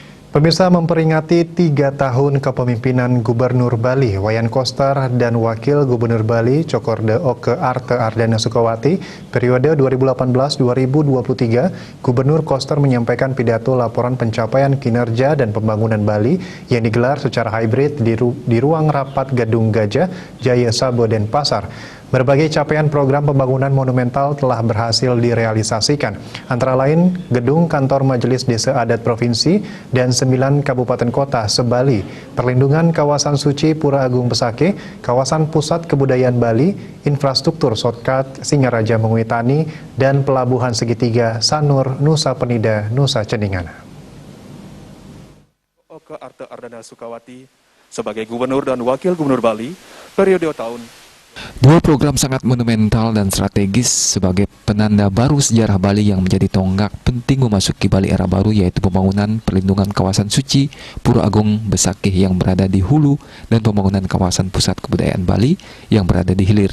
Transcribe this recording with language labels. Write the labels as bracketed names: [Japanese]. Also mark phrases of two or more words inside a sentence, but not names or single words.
[Indonesian] Pemirsa, memperingati 3 tahun kepemimpinan Gubernur Bali, Wayan Koster, dan Wakil Gubernur Bali, Cokorda Oke Arte Ardana Sukawati, periode 2018-2023, Gubernur Koster menyampaikan pidato laporan pencapaian kinerja dan pembangunan Bali yang digelar secara hybrid di ruang rapat Gedung Gajah, Jaya Sabo, Denpasar. Berbagai capaian program pembangunan monumental telah berhasil direalisasikan, antara lain Gedung Kantor Majelis Desa Adat Provinsi dan 9 kabupaten kota se-Bali, perlindungan kawasan suci Pura Agung Besakih, kawasan pusat kebudayaan Bali, infrastruktur shortcut Singaraja Menguitani, dan pelabuhan segitiga Sanur, Nusa Penida, Nusa Ceningan. Oke Arte Ardana Sukawati sebagai Gubernur dan Wakil Gubernur Bali periode tahun. Dua program sangat monumental dan strategis sebagai penanda baru sejarah Bali yang menjadi tonggak penting memasuki Bali era baru, yaitu pembangunan perlindungan kawasan suci Pura Agung Besakih yang berada di hulu dan pembangunan kawasan pusat kebudayaan Bali yang berada di hilir.